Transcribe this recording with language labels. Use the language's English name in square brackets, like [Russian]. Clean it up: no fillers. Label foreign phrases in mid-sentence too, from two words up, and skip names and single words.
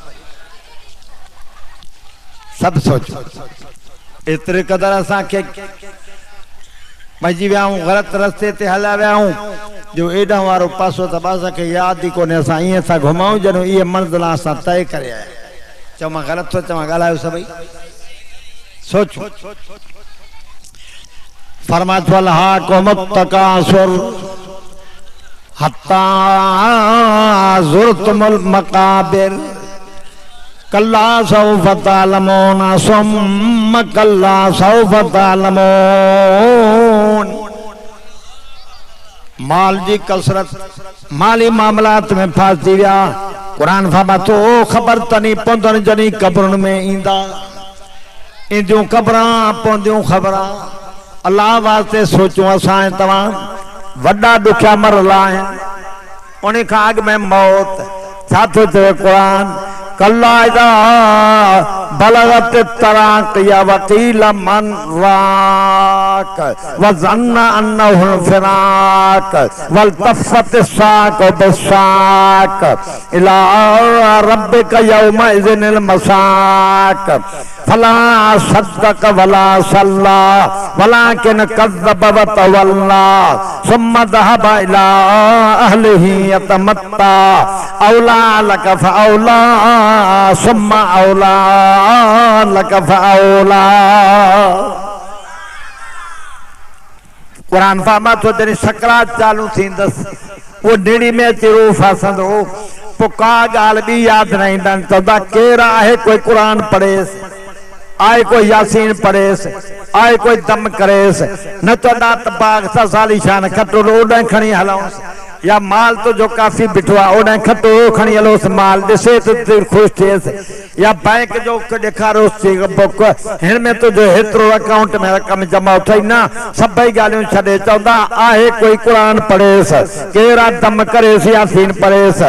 [Sindhi] सभु सोचो एतिरे क़दुरु असांखे भॼी विया आहियूं, ग़लति रस्ते ते हलिया विया आहियूं जो एॾां वारो पासो त असांखे यादि ई कोन्हे। असां ईअं था घुमाऊं ॼणो इहे मंज़िल असां तय करे आया। चओ मां ग़लति थो चवां, ॻाल्हायो सभई सोचो। [Arabic] फरमातो ألهاكم التكاثر حتى زرتم المقابر كلا سوف تعلمون ثم كلا سوف تعلمون. [Sindhi] माल जी कसरत माली मामलात में फासी विया। कुरान फरमातो ख़बर तनी पौंदन जनी कब्रन में ईंदा, इंदियूं कब्रां पौंदियूं ख़बरां। अल्लाह वास्ते सोचूं असां तव्हां वॾा ॾुखिया मरला आहिनि, उन खां अॻु में मौत छा थो चए कुरान [Arabic] كلا إذا بلغت التراقي يا وكيل من راق وظن أنه الفراق والتفت الساق بالساق إلى ربك يومئذ المساق فلا صدق ولا صلى ولكن كذب وتولى ثم ذهب إلى أهله يتمطى أولى لك فأولى ثم أولى لك فأولى. [Sindhi] कुरान फरमातो जॾहिं सकरात चालू थींदसि वो निड़ी में अची रूह फासंदो, पोइ का ॻाल्हि ॿी यादि न ईंदनि। चवंदा केरु आहे कोई कुरान पढ़ेसि, आए कोई यासीन पढ़ेसि, आए कोई दम करेसि, न चवंदा त बाग साली शान खटो ओॾां खणी हलूंसि, या माल तो जो काफ़ी बिठो आहे ओॾां खटो खणी हलोसि, माल ॾिसे त ख़ुशि थिएसि, या बैंक जो ॾेखारोसि बुक हिन में तुंहिंजो हेतिरो अकाउंट में रक़म जमा अथई न, सभई ॻाल्हियूं छॾे चवंदा आहे कोई क़ुरान पढ़ेसि, केरा दम करेसि यासीन पढ़ेसि।